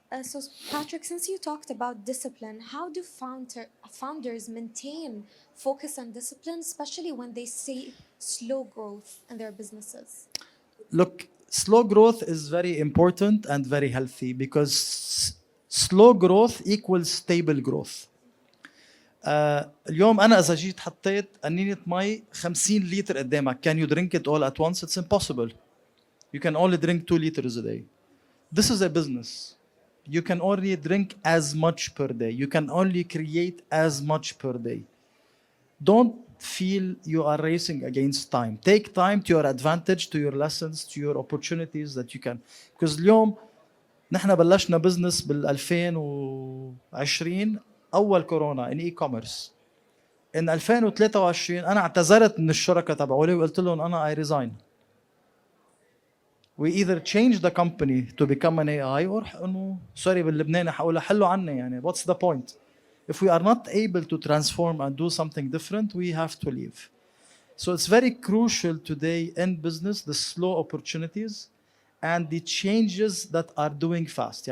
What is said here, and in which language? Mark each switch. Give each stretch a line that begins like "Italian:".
English: So, Patrick, since you talked about discipline, how do founders maintain focus and discipline, especially when they see slow growth in their businesses? Look, slow growth is very important and very healthy because slow growth equals stable growth.
Arabic: اليوم أنا إذا جيت حطيت قنينة مي 50 لتر قدامك,
English: can you drink it all at once? It's impossible. You can only drink 2 liters a day. This is a business. You can only drink as much per day. You can only create as much per day. Don't feel you are racing against time. Take time to your advantage, to your lessons, to your opportunities that you can. Because اليوم
Arabic: نحن بلشنا بزنس بال 2020 اول كورونا
English: In e-commerce.
Arabic: ان 2023 انا اعتذرت من الشركاء تبعولي وقلت لهم انا
English: I resign. We either change the company to become an AI or
Arabic: انه سوري باللبناني حقولها حلوا عني يعني
English: what's the point? If we are not able to transform and do something different, we have to leave. So it's very crucial today in business, the slow opportunities and the changes that are doing fast.